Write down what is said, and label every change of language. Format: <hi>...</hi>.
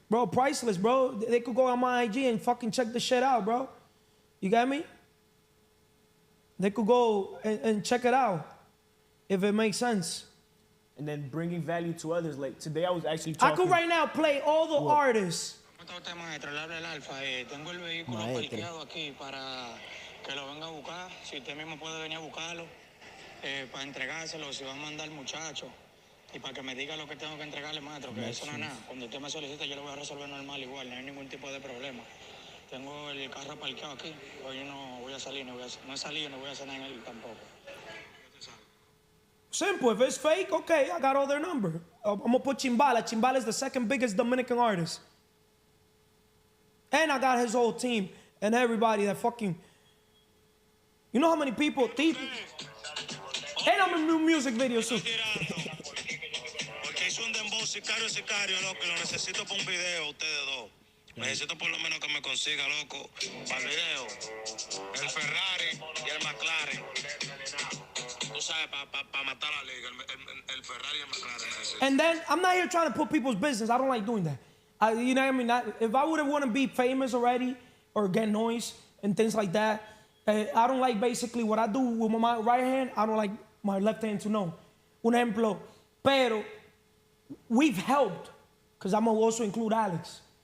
<en>Bro, priceless, bro. They could go on my IG and fucking check the shit out, bro. You got me? They could go and check it out if it makes sense. And then bringing value to others. Like today, I was actually I talking. could right now play all the artists.</en> <es>¿Cómo está usted, maestro? Le habla el Alfa. Tengo el vehículo Maestro. parqueado aquí para que lo venga a buscar. Si usted mismo puede venir a buscarlo, para entregárselo, si va a mandar muchacho. Y para que me diga lo que tengo que entregarle, maestro, que eso no es nada. Cuando usted me solicita, yo lo voy a resolver normal igual, no hay ningún tipo de problema. Tengo el carro parqueado aquí. Hoy no voy a salir, no he salido, no voy a cenar en él tampoco.</es> <en>Simple. If it's fake, okay, I got all their number. I'm gonna put Chimbala. Chimbala is the second biggest Dominican artist. And I got his whole team and everybody that fucking. You know how many people? And I'm in new music videos too.</en> <es>Porque hizo un dembow sicario, loco, y lo necesito para un video, ustedes dos. Necesito por lo menos que me consiga, loco, para el video. El Ferrari y el McLaren. Tú sabes, para matar a la liga, el Ferrari y el McLaren.</es> <en>And then I'm not here trying to put people's business. I don't like doing that. You know what I mean? If I would want to be famous already or get noise and things like that, I don't like basically what I do with my right hand. I don't like my left hand to know.</en> <es>Un ejemplo, pero</es> <en>we've helped, because I'm going to also include Alex.</en>